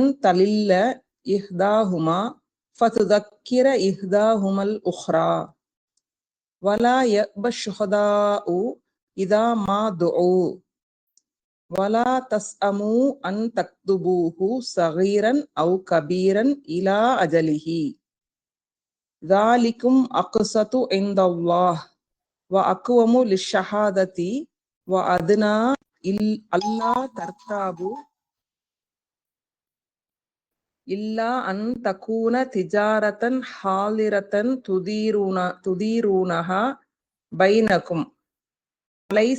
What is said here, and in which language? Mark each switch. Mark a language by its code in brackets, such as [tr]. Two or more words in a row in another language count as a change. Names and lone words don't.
[ar] تضل إحداهما فتذكر إحداهما الأخرى ولا يأب الشهداء إذا ما دعوا ولا تسأموا أن تكتبوه صغيرا أو كبيرا إلى أجله ذَلِكُمْ أَقْسَطُ عِنْدَ اللَّهِ وَأَقْوَمُ لِلشَّهَادَةِ وَأَدْنَى أَلَّا تَرْتَابُوا إِلَّا أَنْ تَكُونَ تِجَارَةً حَاضِرَةً تُدِيرُونَهَا بَيْنَكُمْ وَلَيْسَ